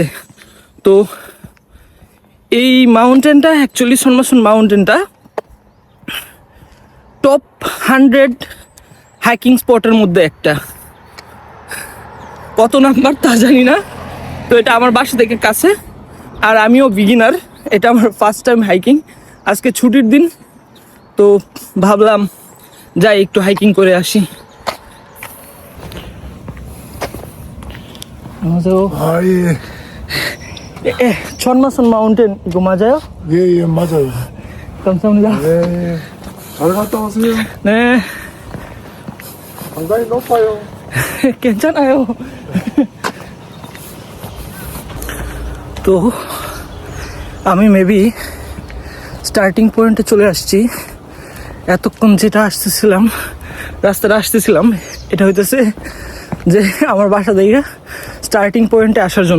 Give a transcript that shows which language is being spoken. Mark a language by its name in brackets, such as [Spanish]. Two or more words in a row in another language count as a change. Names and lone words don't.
[Bangla] তো এই [English] mountain actually [Bangla] সনমাসন মাউন্টেনটা [English] top 100 hiking spot [Bangla] মধ্যে একটা। কত নাম্বার তা জানি না। তো এটা আমার বাসা থেকে কাছে, আর আমিও বিগিনার। এটা আমার [English] first time hiking. [Bangla] আজকে ছুটির দিন, তো ভাবলাম যাই একটু হাইকিং করে আসি। [Korean] 아, 예. 천마선 마운틴 이거 맞아요? 예, 예, 맞아요. 감사합니다. 네, 잘 갔다 오세요. 네, 상당히 높아요. 괜찮아요. [Bangla] তো আমি [English] maybe starting point [Bangla] চলে আসছি। এতক্ষণ যেটা রাস্তাটা আসতেছিলাম, এটা হইতেছে যে আমার বাসা থেকে [English] starting point [Bangla] আসার জন্য।